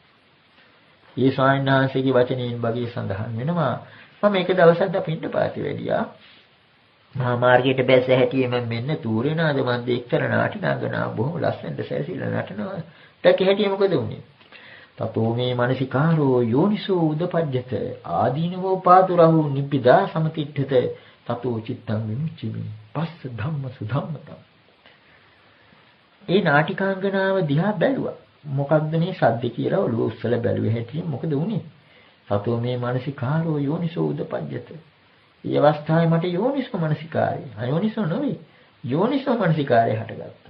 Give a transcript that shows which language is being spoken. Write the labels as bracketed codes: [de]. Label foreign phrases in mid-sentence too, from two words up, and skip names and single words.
[si] මේ ස්වාමීන් වහන්සේගේ වචනයෙන් වගේ සඳහන් වෙනවා මම එක දවසක් අපිට පාති වැඩියා. මහා මාර්ගයට බැස හැටියෙම මෙන්න තූරේ නාද මන්දේ එක්තර නාටි නගනා බොහොම ලස්සනට සැසිලා නටනවා. දැක හැටියෙ මොකද වුනේ? [pi] තතෝ මේ මනසිකාරෝ යෝනිසෝ උදපජ්ජත ආදීනවෝ පාතුරහු නිබ්බිදා සමතිට්ඨත තතෝ චිත්තං විමුච්චිමි පස්ස ධම්ම සුධම්මතං. [si] ඒ නාටිකාංගනාව දිහා බැලුවා. මොකක්ද මේ සද්ද කියලා ඔළුව උස්සලා බැලුවේ හැටියෙන් මොකද වුනේ? [pi] තතෝ මේ මනසිකාරෝ යෝනිසෝ උදපජ්ජත. [si] මේ අවස්ථාවේ මට යෝනිසෝ මනසිකාරය අයෝනිසෝ නෙවෙයි යෝනිසෝ මනසිකාරය හටගත්තා.